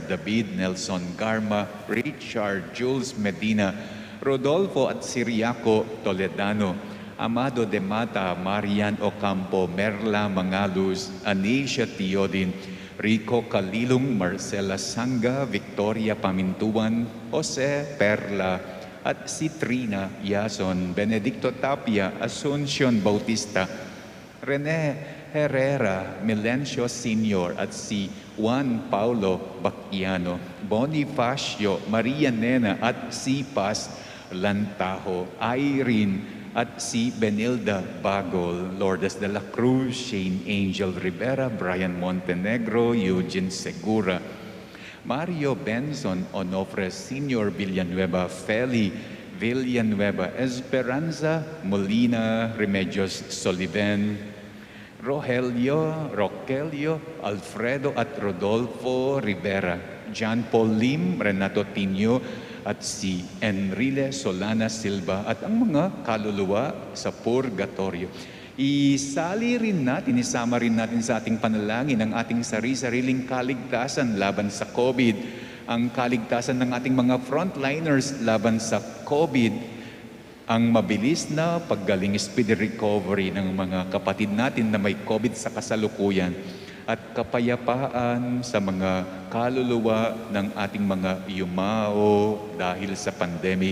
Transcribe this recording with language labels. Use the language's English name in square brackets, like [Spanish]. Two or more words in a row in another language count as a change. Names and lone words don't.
[Filipino] David, Nelson Garma, Richard, Jules Medina, Rodolfo at Siriaco Toledano, Amado de Mata, Marian Ocampo, Merla Mangaluz, Anisha Tiodin, Rico Kalilong, Marcela Sanga, Victoria Pamintuan, Jose Perla, at si Trina Yason, Benedicto Tapia, Asuncion Bautista, Rene Herrera, Melencio Sr. at si Juan Paulo Baquiano, Bonifacio, Maria Nena at si Paz Lantajo, Irene at si Benilda Bagol, Lourdes de la Cruz, Shane Angel Rivera, Brian Montenegro, Eugene Segura, Mario Benson, Onofre Sr. Villanueva, Feli Villanueva, Esperanza Molina, Remedios Soliven, Rogelio, Alfredo at Rodolfo Rivera, John Paul Lim, Renato Tinio, at si Enrile Solana Silva at ang mga kaluluwa sa purgatorio. Isama rin natin sa ating panalangin ang ating sariling kaligtasan laban sa COVID, ang kaligtasan ng ating mga frontliners laban sa COVID, ang mabilis na paggaling [English] speedy recovery [Filipino] ng mga kapatid natin na may COVID sa kasalukuyan at kapayapaan sa mga kaluluwa ng ating mga yumao dahil sa pandemic.